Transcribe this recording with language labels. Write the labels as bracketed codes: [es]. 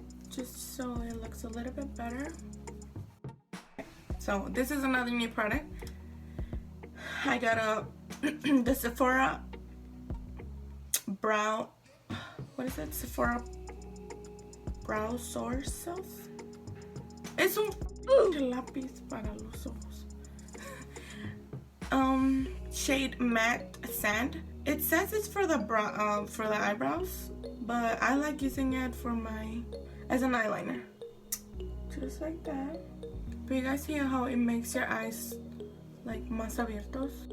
[en] just so it looks a little bit better. So this is another new product. I got the Sephora brow, what is it? Sephora brow source self. [es] Es un lápiz para los ojos. [en] Shade matte sand. It says it's for the brow, for the eyebrows, but I like using it for as an eyeliner, just like that. But you guys see how it makes your eyes like [es] más abiertos?